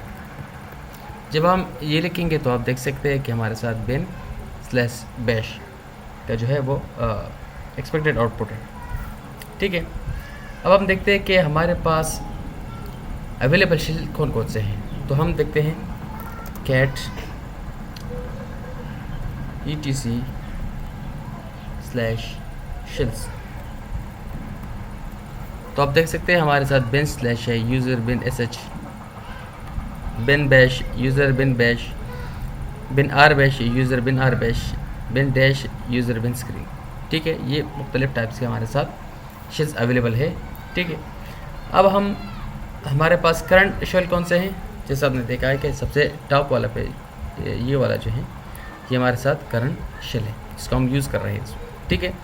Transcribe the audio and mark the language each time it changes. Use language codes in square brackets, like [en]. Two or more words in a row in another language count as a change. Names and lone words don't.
[hi] जब हम ये लिखेंगे तो आप देख सकते हैं कि हमारे साथ bin/bash का जो है वो [en] expected output [hi] है, ठीक है। अब हम देखते हैं कि हमारे पास [en] available shell [hi] कौन कौन से हैं। तो हम देखते हैं cat etc/shells। तो आप देख सकते हैं हमारे साथ bin/ है, यूज़र bin sh, bin bash यूज़र bin bash, bin rbash यूज़र bin rbash, bin dash यूज़र bin screen, ठीक है। ये मुख्तलिफ टाइप्स के हमारे साथ [en] shells available [hi] है, ठीक है। अब हमारे पास [en] current shell [hi] कौन से हैं? जैसा आपने देखा है कि सबसे टॉप वाला पे ये वाला जो है ये हमारे साथ [en] current shell [hi] है, इसको हम यूज़ कर रहे हैं, ठीक है।